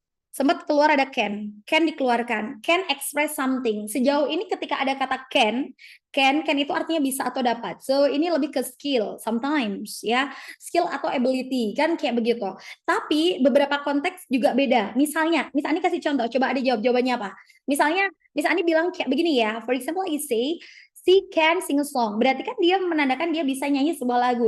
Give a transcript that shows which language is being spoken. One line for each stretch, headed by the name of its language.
Indonesian: Sempat keluar ada can dikeluarkan,
English: can express something.
Indonesian: Sejauh ini ketika ada kata can itu artinya bisa atau dapat. So ini lebih ke skill sometimes ya, skill atau ability kan kayak begitu. Tapi beberapa konteks juga beda. Misalnya, Miss Ani kasih contoh, coba ada jawabannya apa? Misalnya, Miss Ani bilang kayak begini ya.
English: For example, I say she can sing a song.
Indonesian: Berarti kan dia menandakan dia bisa nyanyi sebuah lagu.